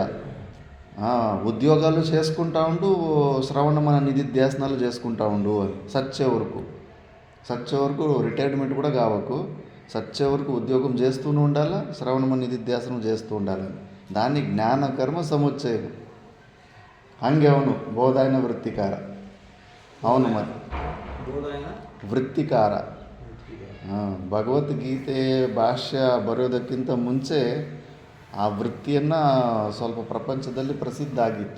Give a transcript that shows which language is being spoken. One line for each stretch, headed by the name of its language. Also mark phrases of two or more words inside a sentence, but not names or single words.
Telugu: ఉద్యోగాలు చేసుకుంటా ఉండు, శ్రవణ మన నిధిధ్యాసనాలు చేసుకుంటా ఉండు అని సచ్చే వరకు రిటైర్మెంట్ కూడా కావకు, సచ్చే వరకు ఉద్యోగం చేస్తూనే ఉండాలా, శ్రవణ మన నిధిధ్యాసనం చేస్తూ ఉండాలని. దాన్ని జ్ఞానకర్మ సముచ్చయం.
Kannada: ಹಂಗೆ ಅವನು ಬೋಧಾಯನ ವೃತ್ತಿಕಾರ. ಅವನು ಮತ್ತೆ ವೃತ್ತಿಕಾರ. ಭಗವದ್ಗೀತೆ ಭಾಷ್ಯ ಬರೆಯೋದಕ್ಕಿಂತ ಮುಂಚೆ ಆ ವೃತ್ತಿಯನ್ನು ಸ್ವಲ್ಪ ಪ್ರಪಂಚದಲ್ಲಿ ಪ್ರಸಿದ್ಧ ಆಗಿತ್ತು.